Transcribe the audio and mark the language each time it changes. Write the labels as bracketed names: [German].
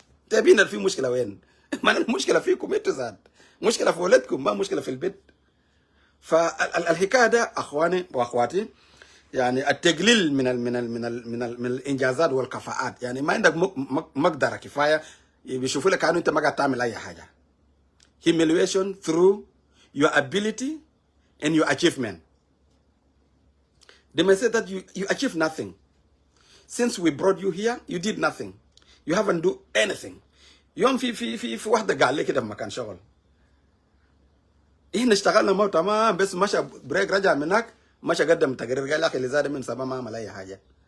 [Arabic] تابين في مشكله وين؟ ما المشكله فيكم انتوا ذات، مشكله في ولدكم ما مشكله في البيت. فالحكايه ده اخواني واخواتي يعني التقليل من الانجازات والكفاءات، يعني ما عندك مقدره كفايه بيشوفوا لك انه انت ما قاعد تعمل اي حاجه. [English] Humiliation through your ability and your achievement. They may say that you achieved nothing. Since we brought you here, you did nothing. You haven't do anything. [Arabic] يوم في واحده قال لي كده في مكان شغل، احنا اشتغلنا ما تمام بس مشى بريك رجع من هناك مشى قدم تقرير قال يا اخي اللي زاد من سبا ما عمل اي حاجه.